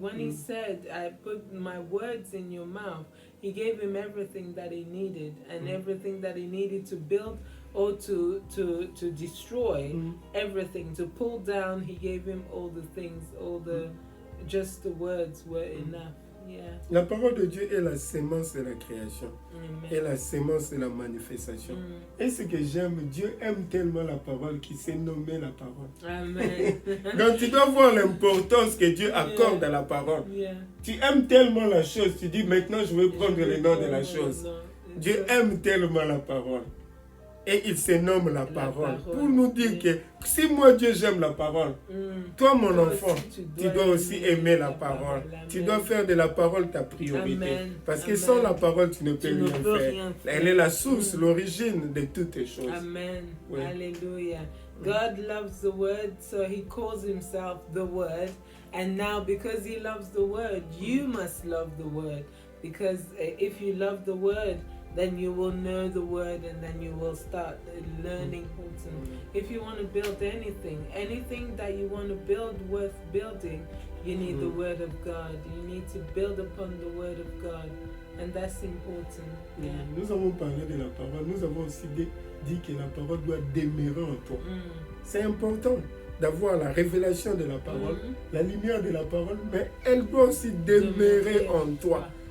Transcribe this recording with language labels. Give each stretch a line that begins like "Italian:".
English: When he said, I put my words in your mouth, he gave him everything that he needed and everything that he needed to build or to destroy everything, to pull down. He gave him all the things, just the words were enough. Yeah.
French: La parole de Dieu est la sémence de la création et la sémence de la manifestation. Et ce que j'aime, Dieu aime tellement la parole qu'il s'est nommé la parole. Amen. Donc tu dois voir l'importance que Dieu accorde à la parole. Tu aimes tellement la chose, tu dis maintenant je vais prendre le nom de la chose. Dieu aime tellement la parole. Et il se nomme la parole. Pour nous dire que si moi Dieu j'aime la parole, toi mon enfant, tu dois aussi aimer la parole. Tu dois faire de la parole ta priorité. Parce que sans la parole tu ne peux rien faire. Elle est la source, l'origine de toutes les choses. Amen. Oui. Hallelujah.
English: God loves the word, so he calls himself the word. And now because he loves the word, you must love the word. Because if you love the word, then you will know the word and then you will start learning how to. If you want to build anything that you want to build worth building, you need the word of God. You need to build upon the word of God. And that's important. Yeah.
French: Nous avons parlé de la parole. Nous avons aussi dit que la parole doit demeurer en toi. C'est important d'avoir la révélation de la parole, la lumière de la parole, mais elle doit aussi demeurer en toi.